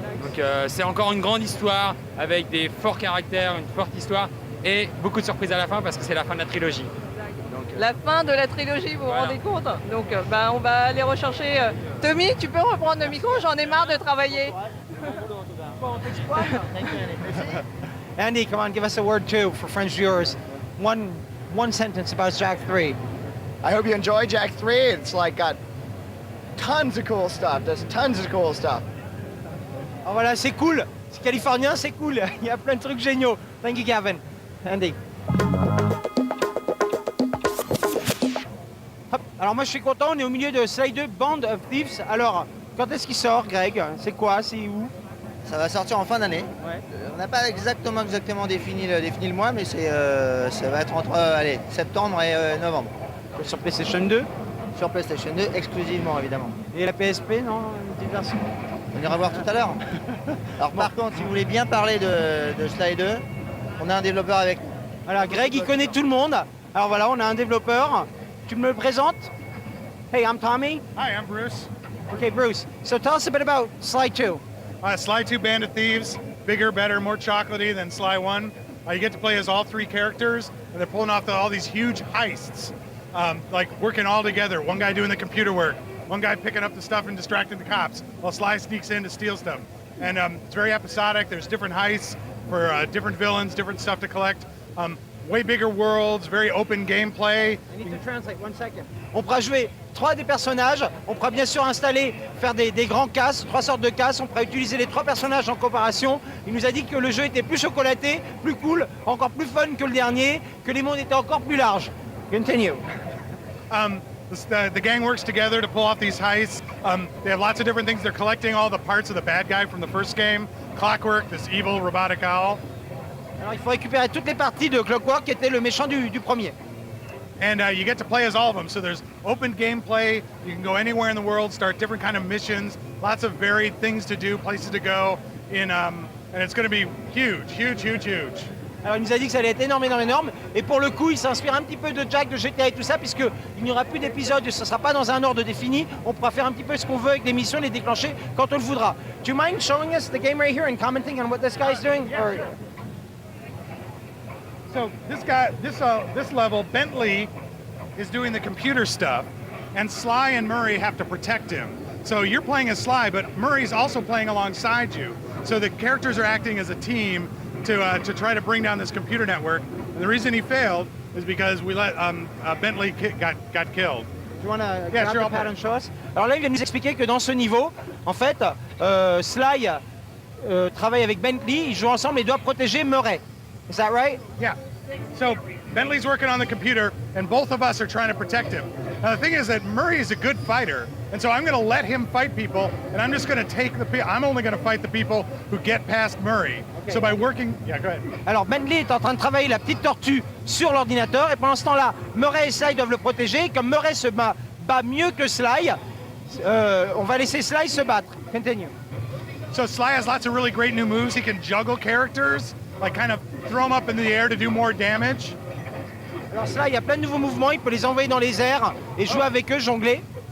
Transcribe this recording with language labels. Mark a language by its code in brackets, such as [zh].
[fr] Donc c'est encore une grande histoire avec des forts caractères, une forte histoire et beaucoup de surprises à la fin parce que c'est la fin de la trilogie. La fin de la trilogie, vous vous rendez compte? Donc on va aller rechercher... Tommy, tu peux reprendre le micro? J'en ai marre de travailler. [en] Andy, come on, give us a word too for French viewers. One sentence about Jack 3. I hope you enjoy Jack 3. It's got tons of cool stuff. There's tons of cool stuff. [fr] Oh voilà, c'est cool. C'est californien, c'est cool. Il y a plein de trucs géniaux. [en] Thank you, Gavin. [fr] Andy. Hop. Alors moi je suis content, on est au milieu de Sly 2 Band of Thieves. Alors, quand est-ce qu'il sort, Greg? C'est quoi? C'est où? Ça va sortir en fin d'année. Ouais. On n'a pas exactement défini le mois, mais ça va être entre septembre et novembre. Sur PlayStation 2? Sur PlayStation 2, exclusivement, évidemment. Et la PSP, non? Une petite version? On ira voir tout à l'heure. Alors par contre, si vous voulez bien parler de Sly 2, on a un développeur avec nous. Voilà, Greg, il connaît tout le monde. Alors voilà, on a un développeur. Tu me le présentes? [en] Hey, I'm Tommy. Hi, I'm Bruce. Okay, Bruce. So tell us a bit about Sly 2. Sly 2 Band of Thieves, bigger, better, more chocolatey than Sly 1. You get to play as all three characters, and they're pulling off all these huge heists, working all together. One guy doing the computer work, one guy picking up the stuff and distracting the cops, while Sly sneaks in to steal stuff. And it's very episodic. There's different heists for different villains, different stuff to collect. Way bigger worlds, very open gameplay. I need to translate 1 second. [fr] On pourra jouer 3 des personnages, on pourra bien sûr faire des grands casses, 3 sortes de casses, on pourra utiliser les 3 personnages en coopération. Il nous a dit que le jeu était plus chocolaté, plus cool, encore plus fun que le dernier, que les mondes étaient encore plus larges. Continue. [en] The gang works together to pull off these heists. They have lots of different things. They're collecting all the parts of the bad guy from the first game. Clockwork, this evil robotic owl. [fr] Alors il faut récupérer toutes les parties de Clockwork qui était le méchant du premier. [en] And you get to play as all of them. So there's open gameplay. You can go anywhere in the world, start different kind of missions, lots of varied things to do, places to go. And it's going to be huge, huge, huge, huge. [fr] Alors il nous a dit que ça allait être énorme. Et pour le coup, il s'inspire un petit peu de Jack, de GTA et tout ça, puisqu'il n'y aura plus d'épisodes, ce ne sera pas dans un ordre défini. On pourra faire un petit peu ce qu'on veut avec les missions, les déclencher quand on le voudra. [en] Do you mind showing us the game right here and commenting on what this guy is doing? Yeah. So this level, Bentley is doing the computer stuff, and Sly and Murray have to protect him. So you're playing as Sly, but Murray's also playing alongside you. So the characters are acting as a team to try to bring down this computer network. And the reason he failed is because we let Bentley got killed. You want to grab the pad and show us? [fr] Alors là, il vient nous expliquer que dans ce niveau, en fait, Sly travaille avec Bentley, ils jouent ensemble et doivent protéger Murray. [en] Is that right? Yeah. So Bentley's working on the computer, and both of us are trying to protect him. Now the thing is that Murray is a good fighter, and so I'm going to let him fight people, and I'm just going to I'm only going to fight the people who get past Murray. Okay. So by working, yeah, go ahead. [fr] Alors Bentley est en train de travailler la petite tortue sur l'ordinateur, et pendant ce temps-là, Murray et Sly doivent le protéger. Comme Murray se bat mieux que Sly, on va laisser Sly se battre. Continue. [en] So Sly has lots of really great new moves. He can juggle characters, like kind of throw them up in the air to do more damage. [fr] Alors Sly, il y a plein de nouveaux mouvements, il peut les envoyer dans les airs et jouer avec eux, jongler.